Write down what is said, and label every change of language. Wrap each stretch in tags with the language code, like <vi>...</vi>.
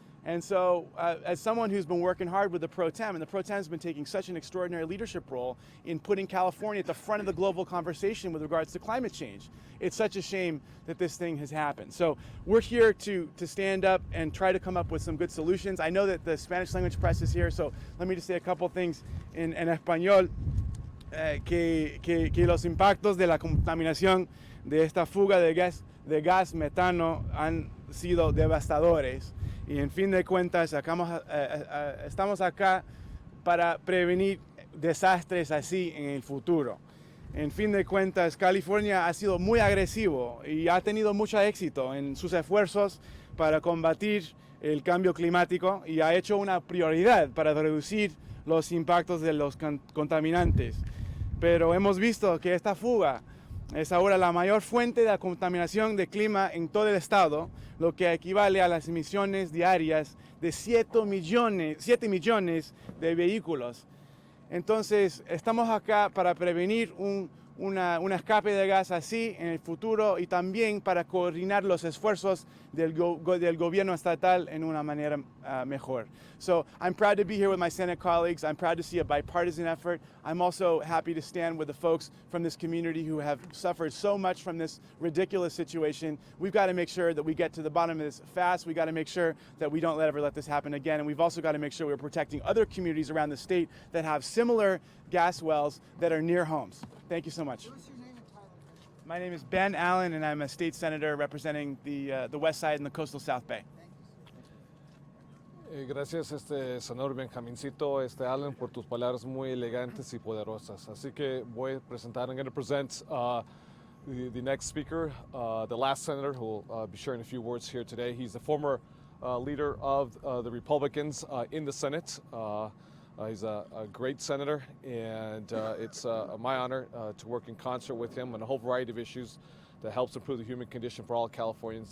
<en>And so as someone who's been working hard with the Pro Tem, and the Pro Tem has been taking such an extraordinary leadership role in putting California at the front of the global conversation with regards to climate change, it's such a shame that this thing has happened. So we're here to stand up and try to come up with some good solutions. I know that the Spanish language press is here, so let me just say a couple things in español.</en> <es>Que los impactos de la contaminación de esta fuga de gas metano han sido devastadores. Y en fin de cuentas, estamos acá para prevenir desastres así en el futuro. En fin de cuentas, California ha sido muy agresivo y ha tenido mucho éxito en sus esfuerzos para combatir el cambio climático y ha hecho una prioridad para reducir los impactos de los contaminantes. Pero hemos visto que esta fuga es ahora la mayor fuente de contaminación de clima en todo el estado, lo que equivale a las emisiones diarias de 7 millones de vehículos. Entonces, estamos acá para prevenir un escape de gas así en el futuro y también para coordinar los esfuerzos del gobierno estatal en una manera mejor.</es> <en>So I'm proud to be here with my Senate colleagues. I'm proud to see a bipartisan effort. I'm also happy to stand with the folks from this community who have suffered so much from this ridiculous situation. We've got to make sure that we get to the bottom of this fast. We've got to make sure that we don't ever let this happen again. And we've also got to make sure we're protecting other communities around the state that have similar gas wells that are near homes. Thank you so much. What's your name and title? My name is Ben Allen, and I'm a state senator representing the west side and the coastal South Bay.</en> <es>Gracias, senador Benjamincito, Allen, por tus palabras muy elegantes y poderosas. Así que voy a presentar,</es> <en>I'm going to present the next speaker, the last senator who will be sharing a few words here today. He's the former leader of the Republicans in the Senate. He's a great senator, and it's my honor to work in concert with him on a whole variety of issues that helps improve the human condition for all Californians.</en>